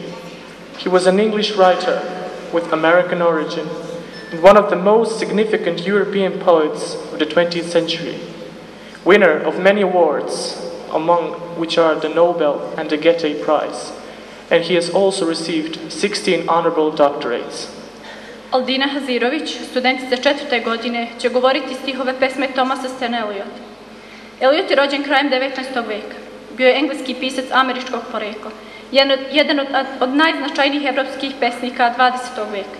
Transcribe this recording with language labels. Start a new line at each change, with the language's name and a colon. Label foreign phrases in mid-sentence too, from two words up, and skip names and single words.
English: He was an English writer with American origin and one of the most significant European poets of the 20th century, winner of many awards, among which are the Nobel and the Goethe Prize, and he has also received 16 honorable doctorates.
Serbian: Aldina Hazirović, studentica 4. godine, će govoriti stihove pesme Thomasa Sterne Eliota. Eliot je rođen krajem 19. veka. Bio je engleski pisac američkog porekla, jedan od najznačajnijih evropskih pesnika 20. veka.